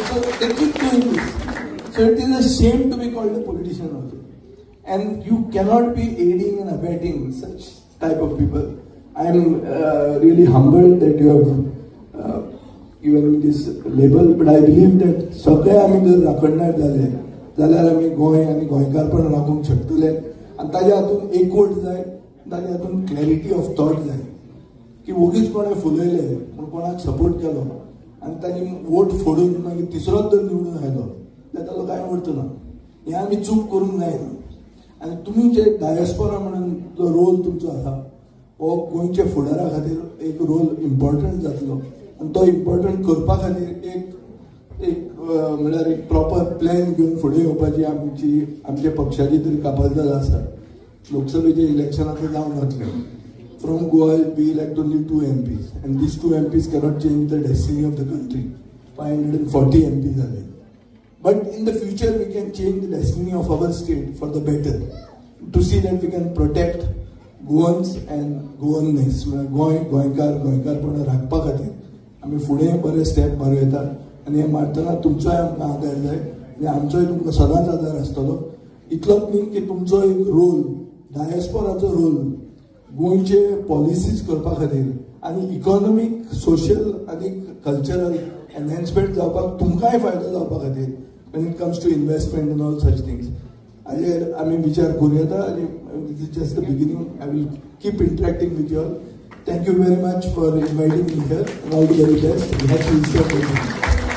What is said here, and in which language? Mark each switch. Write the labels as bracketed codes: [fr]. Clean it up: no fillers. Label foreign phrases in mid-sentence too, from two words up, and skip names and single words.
[en] So they keep doing this. So it is a shame to be called a politician also. And you cannot be aiding and abetting such type of people. I am really humbled that you have given me this label, but I believe that [kok] सगळे आमी जर राखणदार जाले जाल्यार आमी गोंय आनी गोंयकारपण राखूंक शकतले. आनी ताज्या हातूंत एकवट जाय, ताज्या हातूंत [en] clarity of thought [kok] जाय. की वगीच कोणें फुलयले पूण कोणाक सपोर्ट केलो आनी ताणी वोट फोडून मागीर तिसरोच जर निवडून आयलो ताका कांय उरता ना. हें आमी चूक करूंक जायना. आनी तुमी जे डायस्पोरा म्हणून जो रोल तुमचो आसा हो गोंयच्या फुडारा खातीर एक [en] role important [kok] जातलो. आनी तो इम्पॉर्टंट करपा खातीर एक म्हणल्यार एक [en] proper plan [kok] घेवन फुडें येवपाची आमच्या पक्षाची तरी कापालदार आसा. लोकसभेचे इलेक्शन आतां जावन वतलें. [en] From Goa we elect only 2 MPs and these 2 MPs cannot change the destiny of the country. 540 MPs are there. But in the future, we can change the destiny of our state for the better. To see that we can protect Goans and Goanness. [kok] गोंयकारपण राखपा खातीर आमी फुडें बरे स्टेप मारूं येता. आनी हें मारतना तुमचोय आमकां आदार जाय आनी आमचोय तुमकां सदांच आदार आसतलो. इतलोच न्ही की तुमचो एक रोल, डायस्पोराचो रोल गोंयचे पॉलिसीज करपा खातीर आनी [en] economic, social [kok] आनी [en] cultural enhancement [kok] जावपाक तुमकांय फायदो जावपा खातीर [en] when it comes to investment and all such things. [kok] आमी विचार करूं येता आनी [en] this is just the beginning. I will keep interacting with you all. Thank you very much for inviting me here and all the very best. Happy Easter.